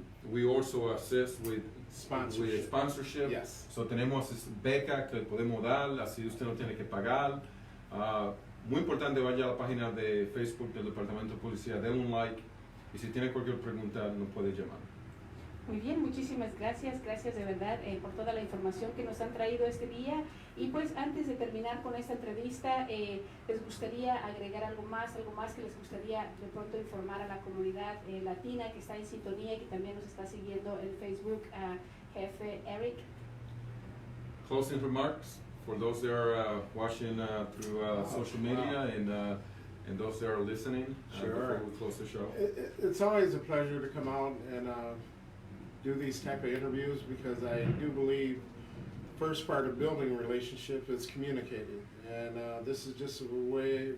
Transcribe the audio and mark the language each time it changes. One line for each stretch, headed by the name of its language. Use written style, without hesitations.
English: We also assist with sponsorship. Yes.
Spanish: So tenemos becas que podemos dar, así usted no tiene que pagar. Muy importante, vaya a la página de Facebook del Departamento de Policía, denle un like y si tiene cualquier pregunta nos puede llamar. Muy bien, muchísimas gracias de verdad por toda la información que nos han traído este día. Y pues antes de terminar con esta entrevista, ¿les gustaría agregar algo más que les gustaría de pronto informar a la comunidad latina que está en sintonía y que también nos está siguiendo en Facebook, jefe Eric?
English: Closing remarks for those that are watching through social media and those that are listening before we close the show. It's always a pleasure to come out and do these type of interviews because I do believe the first part of building a relationship is communicating, and this is just a way.